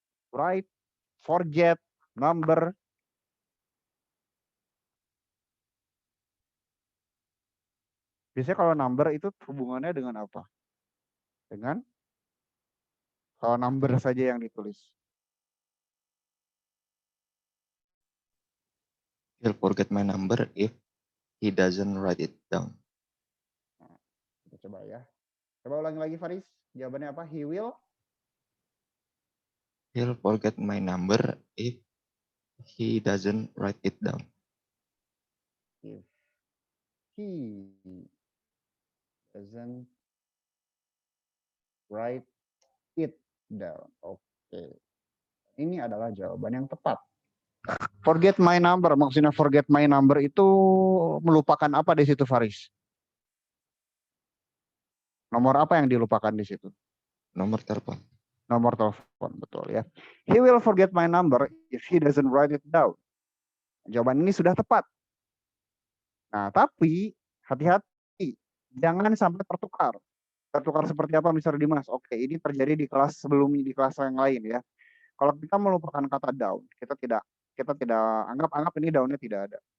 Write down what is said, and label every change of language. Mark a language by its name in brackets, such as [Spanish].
[English] Write, forget, number. [Indonesian] Biasanya kalau number itu hubungannya dengan apa? Dengan kalau number saja yang ditulis. [English] He'll forget my number if he doesn't write it down. [Indonesian] Kita coba ya. Coba ulangi lagi Faris. Jawabannya apa? [English] He will. He'll forget my number if he doesn't write it down. If he doesn't write it down. Oke. [Indonesian] Ini adalah jawaban yang tepat. [English] Forget my number. [Indonesian] Maksudnya forget my number itu melupakan apa di situ Faris? Nomor apa yang dilupakan di situ? Nomor telepon. Nomor telepon, betul ya. [English] He will forget my number if he doesn't write it down. [Indonesian] Jawaban ini sudah tepat. Nah, tapi hati-hati. Jangan sampai tertukar. Tertukar seperti apa Mr. Dimas? Oke, ini terjadi di kelas sebelumnya, di kelas yang lain ya. Kalau kita melupakan kata down, kita tidak anggap ini down-nya tidak ada.